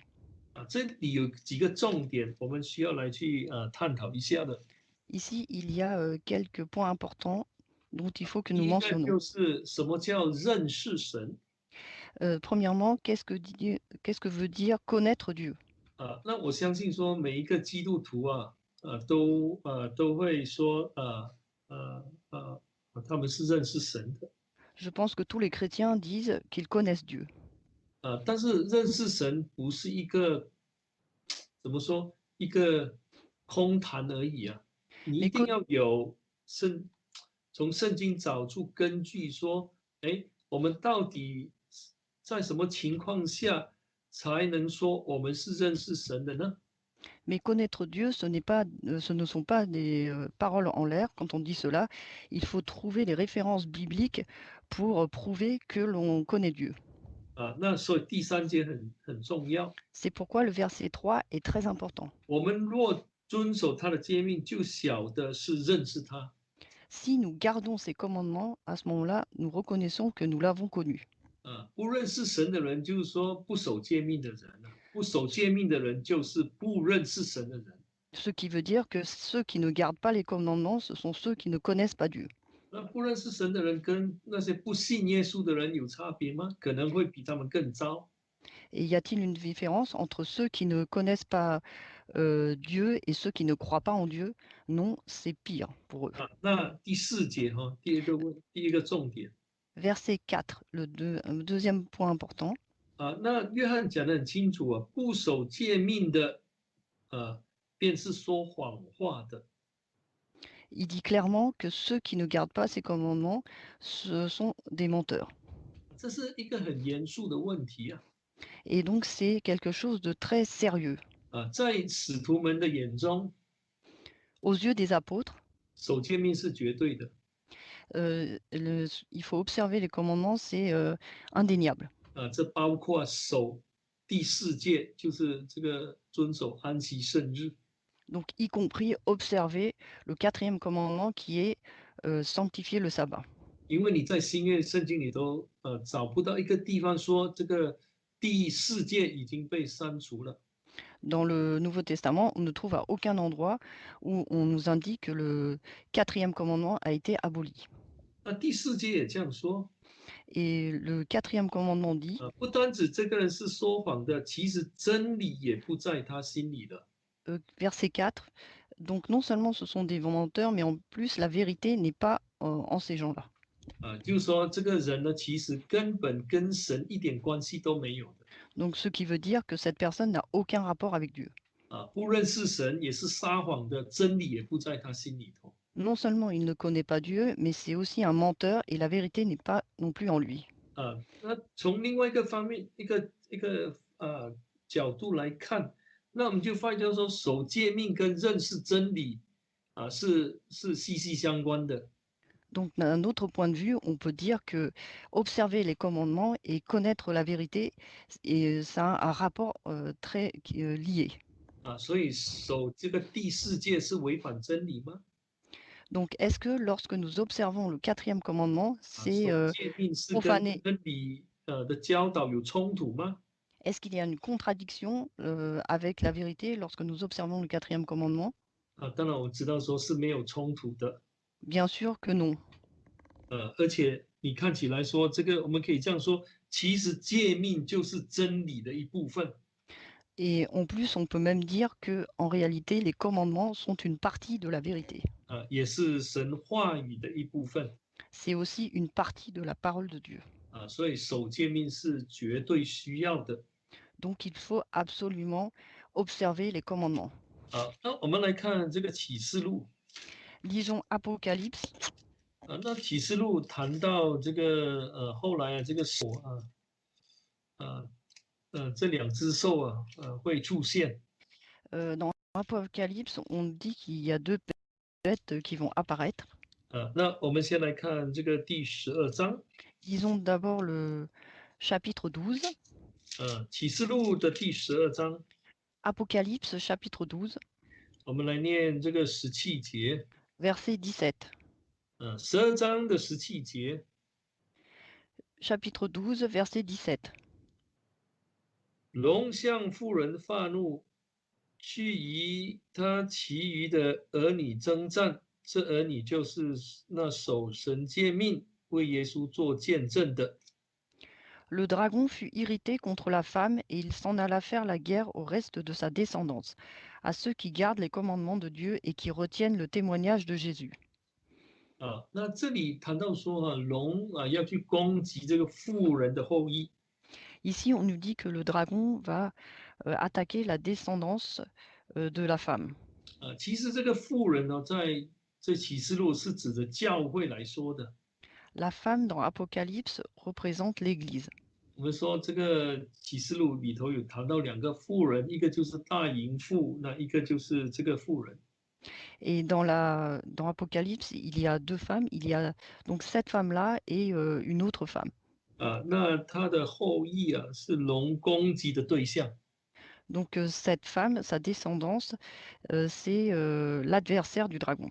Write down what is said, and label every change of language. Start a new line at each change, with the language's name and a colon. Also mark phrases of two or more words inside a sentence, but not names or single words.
Chinese: 这里有几个重点，我们需要来去探讨一下的。
French: Ici, il y a quelques points importants dont il faut que
Chinese: 第
French: nous
Chinese: 一个
French: mentionnons.
Chinese: 就是什么叫认识神？
French: Premièrement, qu'est-ce que veut dire connaître Dieu?
Chinese: 那我相信说每一个基督徒都会说他们是认识神的。
French: Je pense que tous les chrétiens disent qu'ils connaissent Dieu.
Chinese: 但是认识神不是一个怎么说一个空谈而已啊，你一
French: Mais
Chinese: 定要有从圣经找出根据说，哎，我们到底在什么情况下才能说我们是认识神的呢？
French: Mais connaître Dieu, ce ne sont pas des paroles en l'air. Quand on dit cela, il faut trouver les références bibliques pour prouver que l'on connaît Dieu.
Chinese: 那所以第3节很重要。
French: C'est pourquoi le verset 3 est très important.
Chinese: 我们若遵守他的诫命，就晓得是认识他。
French: Si nous gardons ses commandements, à ce moment-là, nous reconnaissons que nous l'avons connu.
Chinese: 不认识神的人，就是说不守诫命的人啊。不守诫命的人，就是不认识神的人。
French: Ce qui veut dire que ceux qui ne gardent pas les commandements, ce sont ceux qui ne connaissent pas Dieu.
Chinese: 那不认识神的人跟那些不信耶稣的人有差别吗？可能会比他们更糟。
French: Et y a-t-il une différence entre ceux qui ne connaissent pas Dieu et ceux qui ne croient pas en Dieu? Non, c'est pire pour eux.
Chinese: 那第4节哈，第一个重点
French: Verset 4, deuxième point important.
Chinese: 那约翰讲得很清楚啊，不守诫命的便是说谎话的。
French: Il dit clairement que ceux qui ne gardent pas ses commandements, ce sont des menteurs.
Chinese: 这是一个很严肃的问题啊。
French: Et donc c'est quelque chose de très sérieux.
Chinese: 在使徒们的眼中，
French: Aux yeux des apôtres,
Chinese: 守诫命是绝对的。
French: il faut observer les commandements, c'est indéniable.
Chinese: 这包括守第4诫，就是这个遵守安息圣日。
French: Donc y compris observer le 4e commandement qui est sanctifier le sabbat.
Chinese: 因为你在新约圣经里头找不到一个地方说这个第4诫已经被删除了。
French: Dans le Nouveau Testament, on ne trouve à aucun endroit où on nous indique que le 4e commandement a été aboli.
Chinese: 那第4诫也这样说。
French: Et le 4e commandement dit
Chinese: 不单指这个人是说谎的，其实真理也不在他心里了。
French: verset 4, donc non seulement ce sont des menteurs, mais en plus la vérité n'est pas en ces gens-là.
Chinese: 就是说这个人呢，其实根本跟神一点关系都没有的。
French: Donc ce qui veut dire que cette personne n'a aucun rapport avec Dieu.
Chinese: 不认识神也是撒谎的，真理也不在他心里头。
French: Non seulement il ne connaît pas Dieu, mais c'est aussi un menteur et la vérité n'est pas non plus en lui.
Chinese: 那从另外一个方面，一个角度来看，那我们就发现说，守诫命跟认识真理是息息相关的。
French: Donc d'un autre point de vue, on peut dire que observer les commandements et connaître la vérité, et ça a un rapport très lié.
Chinese: 所以守这个第4诫是违反真理吗？
French: Donc est-ce que lorsque nous observons le 4e commandement, c'est
Chinese: 守诫命是跟
French: profaner?
Chinese: 真理的教导有冲突吗？
French: Est-ce qu'il y a une contradiction avec la vérité lorsque nous observons le 4e commandement?
Chinese: 当然我知道说是没有冲突的。
French: Bien sûr que non.
Chinese: 而且你看起来说这个，我们可以这样说，其实诫命就是真理的一部分。
French: Et en plus, on peut même dire que en réalité, les commandements sont une partie de la vérité.
Chinese: 也是神话语的一部分。
French: C'est aussi une partie de la parole de Dieu.
Chinese: 所以守诫命是绝对需要的。
French: Donc il faut absolument observer les commandements.
Chinese: 那我们来看这个启示录。
French: Lisons Apocalypse.
Chinese: 那启示录谈到这个后来这个手这2只兽会出现。
French: Dans Apocalypse, on dit qu'il y a deux bêtes qui vont apparaître.
Chinese: 那我们先来看这个第12章，
French: Disons d'abord le chapitre 12,
Chinese: 启示录的第12章，
French: Apocalypse chapitre 12,
Chinese: 我们来念这个17节，
French: verset 17.
Chinese: 12章的17节，
French: Chapitre 12, verset 17.
Chinese: 龙向妇人发怒，去与他其余的儿女征战，这儿女就是那守神诫命、为耶稣做见证的。
French: Le dragon fut irrité contre la femme et il s'en alla faire la guerre au reste de sa descendance, à ceux qui gardent les commandements de Dieu et qui retiennent le témoignage de Jésus.
Chinese: 那这里谈到说龙要去攻击这个妇人的后裔。
French: Ici, on nous dit que le dragon va attaquer la descendance de la femme.
Chinese: 其实这个妇人呢，在这启示录是指着教会来说的。
French: La femme dans Apocalypse représente l'Église.
Chinese: 我们说这个启示录里头有谈到2个妇人，一个就是大淫妇，那一个就是这个妇人。
French: Et dans Apocalypse, il y a deux femmes. Il y a donc cette femme-là et une autre femme.
Chinese: 那她的后裔是龙攻击的对象。
French: Donc cette femme, sa descendance, c'est l'adversaire du dragon.